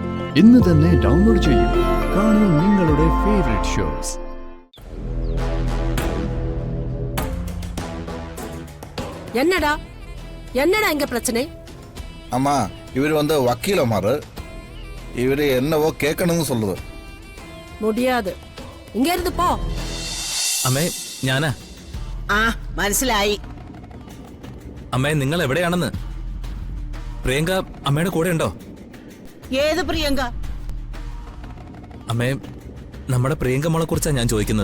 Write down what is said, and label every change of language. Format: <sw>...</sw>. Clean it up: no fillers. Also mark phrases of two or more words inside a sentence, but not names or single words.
<ml>ഇന്ന് തന്നെ ഡൗൺലോഡ് ചെയ്യൂ. കാണൂ നിങ്ങളുടെ</ml> <en>favourite shows.</en> <ta>என்னடா இங்க பிரச்சனை? அம்மா இவர் வக்கீலமாரு இவரு என்னவோ கேட்கணும்னு சொல்லுது. முடியாது, இங்க இருந்து போ.</ta> <ml>അമ്മേ ഞാനാ. ആ മനസ്സിലായി. അമ്മേ നിങ്ങൾ എവിടെയാണെന്ന്? പ്രിയങ്ക അമ്മയുടെ കൂടെ ഉണ്ടോ? ഏത് പ്രിയങ്ക? അമ്മേ നമ്മുടെ പ്രിയങ്ക മോളെ കുറിച്ചാ ഞാൻ ചോദിക്കുന്നത്.</ml>